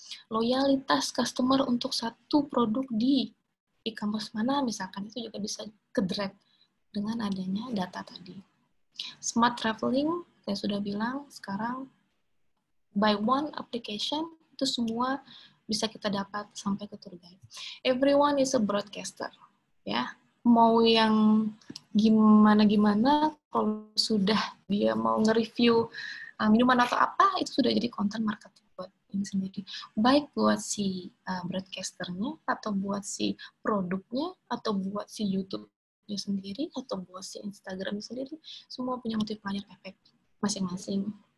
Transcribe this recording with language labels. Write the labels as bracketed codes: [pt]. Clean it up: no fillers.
[id] Loyalitas customer untuk satu produk di e-commerce mana, misalkan, itu juga bisa ke-drag dengan adanya data tadi. Smart traveling, saya sudah bilang, sekarang [en] by one application, [id] itu semua bisa kita dapat sampai ke tour guide. [en] Everyone is a broadcaster, ya. [id] Mau yang gimana, kalau sudah dia mau nge-review minuman atau apa, itu sudah jadi content marketing buat ini sendiri. Baik buat si broadcasternya, atau buat si produknya, atau buat si YouTube-nya sendiri, atau buat si Instagram sendiri, semua punya multiplier effect masing-masing.